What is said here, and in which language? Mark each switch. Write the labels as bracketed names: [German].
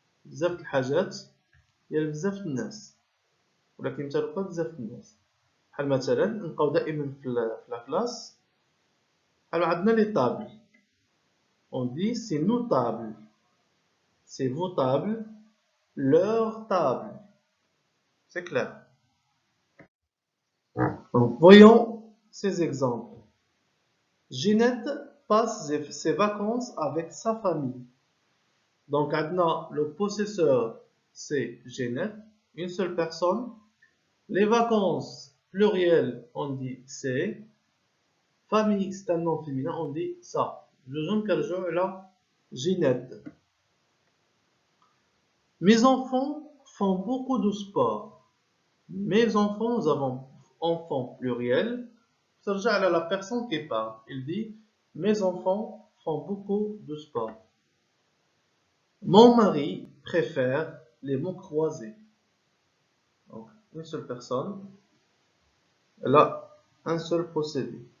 [Arabic] بزاف د الحاجات ديال بزاف د الناس، ولكن متعرفوها بزاف د الناس. بحال مثلا نلقاو دائما في لا كلاس بحال عندنا لي طابل، [French] on dit c'est nos tables, c'est vos tables, leur table. C'est clair. Donc voyons ces exemples. Ginette passe ses vacances avec sa famille. Donc maintenant le possesseur c'est Ginette, une seule personne. Les vacances pluriel on dit c'est. Famille c'est un nom féminin, on dit ça. [Arabic] الجوج كنرجعوا على Ginette. [French] Mes enfants font beaucoup de sport. Mes enfants, nous avons enfants pluriel. [Arabic] ترجع على [French] la personne qui parle. Il dit mes enfants font beaucoup de sport. Mon mari préfère les mots croisés. Donc, une seule personne, elle a un seul possédé.